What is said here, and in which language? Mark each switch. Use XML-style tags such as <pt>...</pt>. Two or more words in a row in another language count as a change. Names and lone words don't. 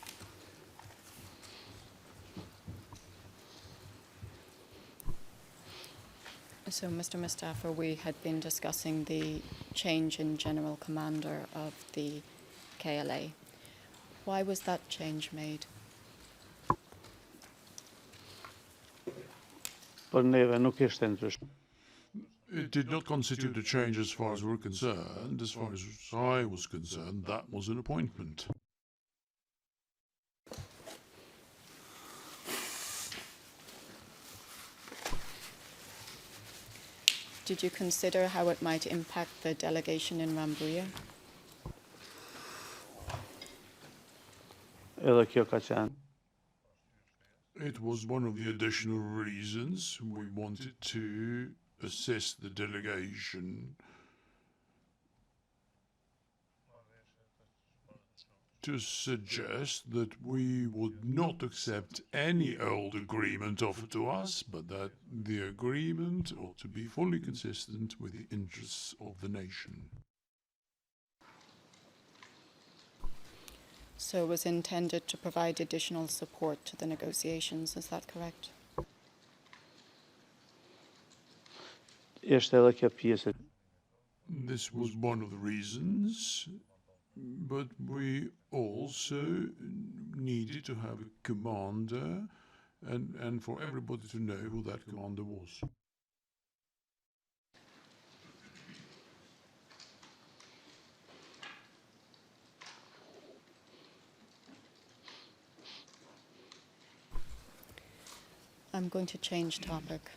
<en>So, Mr. Mustafa, we had been discussing the change in general commander of the KLA. Why was that change made?</en> <sq>Për neve nuk ishte ndryshim.</sq> <en>It did not constitute a change as far as we're concerned. As far as I was concerned, that was an appointment. Did you consider how it might impact the delegation in Rambouillet?</en> <sq>Edhe kjo ka qenë.</sq> <en>It was one of the additional reasons we wanted to assist the delegation to suggest that we would not accept any old agreement offered to us, but that the agreement ought to be fully consistent with the interests of the nation. So it was intended to provide additional support to the negotiations, is that correct?</en> <sq>Ishte edhe kjo pjesë.</sq> <en>This was one of the reasons, but we also needed to have a commander and for everybody to know who that commander was. I'm going to change topic.</en>